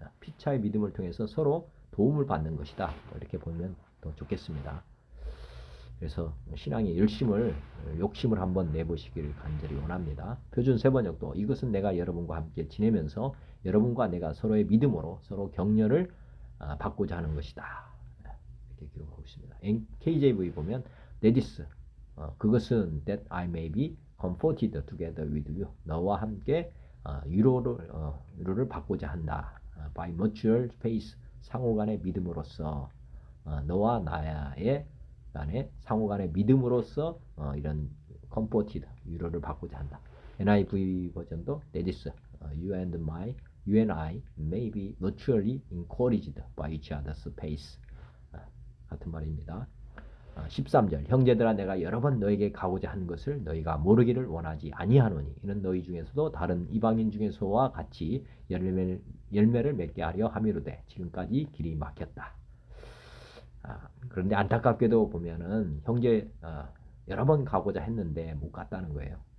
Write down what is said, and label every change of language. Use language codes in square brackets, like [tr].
[ko] 피차의 믿음을 통해서 서로 도움을 받는 것이다. 이렇게 보면 더 좋겠습니다. 그래서 신앙의 욕심을 한번 내보시기를 간절히 원합니다. 표준 세번역도 이것은 내가 여러분과 함께 지내면서 여러분과 내가 서로의 믿음으로 서로 격려를 받고자 하는 것이다. 이렇게 기록하고 있습니다. KJV 보면 [en] that is [ko] 그것은 [en] that I may be comforted together with you. [ko] 너와 함께 위로를 받고자 한다. [en] By mutual faith. [ko] 상호간의 믿음으로써 너와 나의 간에 상호간의 믿음으로써 이런 comforted 위로를 받고자 한다. NIV 버전도 [en] that is you and I may be mutually encouraged by each other's faith. [ko] 같은 말입니다. 13절. 형제들아 내가 여러 번 너에게 가고자 한 것을 너희가 모르기를 원하지 아니하노니 이는 너희 중에서도 다른 이방인 중에서와 같이 열매를 맺게 하려 함이로되 지금까지 길이 막혔다. 그런데 안타깝게도 보면은 형제 여러 번 가고자 했는데 못 갔다는 거예요.